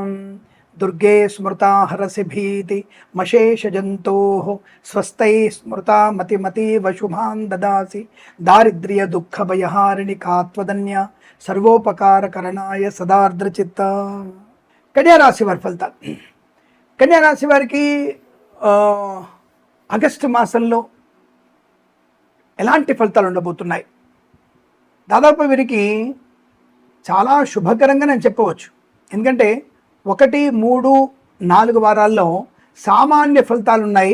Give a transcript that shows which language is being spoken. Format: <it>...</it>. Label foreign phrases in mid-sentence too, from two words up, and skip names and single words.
<sa>दुर्गे स्मृता हरसि भीति मशेषजन्तोः स्वस्तैः स्मृता मतिमतीव शुभान् ददासि दारिद्र्यदुःखभयहारिणि कात्वदन्या सर्वोपकारकरणाय सदार्द्रचित्ता।</sa> <te>కన్యా రాశి వారి ఫలితాలు. కన్యా రాశి వారికి ఆగస్టు మాసంలో ఎలాంటి ఫలితాలు ఉండబోతున్నాయి? దాదాపు వీరికి చాలా శుభకరంగా నేను చెప్పవచ్చు. ఎందుకంటే 1, 3, 4 వారాల్లో సామాన్య ఫలితాలు ఉన్నాయి.</te>